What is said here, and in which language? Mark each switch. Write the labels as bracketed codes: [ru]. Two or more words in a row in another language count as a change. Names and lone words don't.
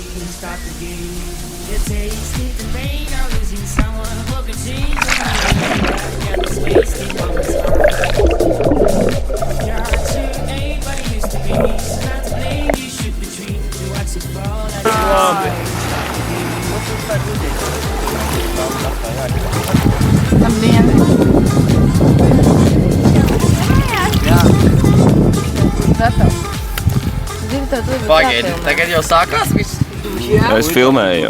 [en] Stop the game. You tasted the pain of losing someone. Broken chains, don't even look back at this wasted moment's gone. Your heart to anybody used to be. She's not to blame, you should retreat. We watch it fall as you could see. [lv] Pagaidi, tagad jau sākās viss? Es filmēju jau.